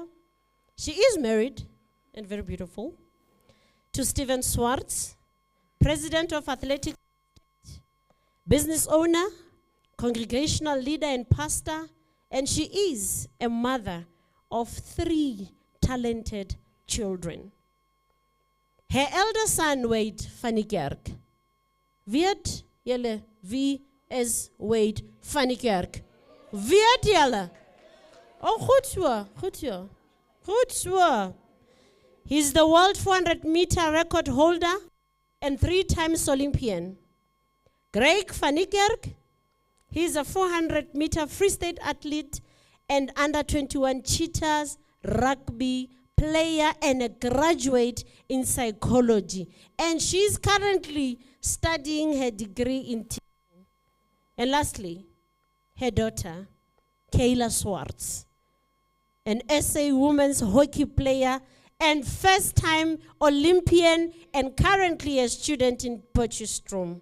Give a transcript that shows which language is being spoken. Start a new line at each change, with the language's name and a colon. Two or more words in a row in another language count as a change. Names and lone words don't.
English: She is married and very beautiful to Stephen Swartz, president of Athletic, business owner, congregational leader and pastor, and she is a mother of 3 talented children. Her elder son, Wade van die Kerk.
Afrikaans: Weet julle wie is Wade van die Kerk? Weet julle? Oh, goed so, goed so. Goed so.
English: He's the world 400-meter record holder and 3 times Olympian. Greg van die Kerk, he's a 400-meter Free State athlete and under-21 Cheetahs rugby player and a graduate in psychology. And she's currently studying her degree in teaching. And lastly, her daughter, Kayla Swartz, an SA women's hockey player and first-time Olympian and currently a student in Potchefstroom.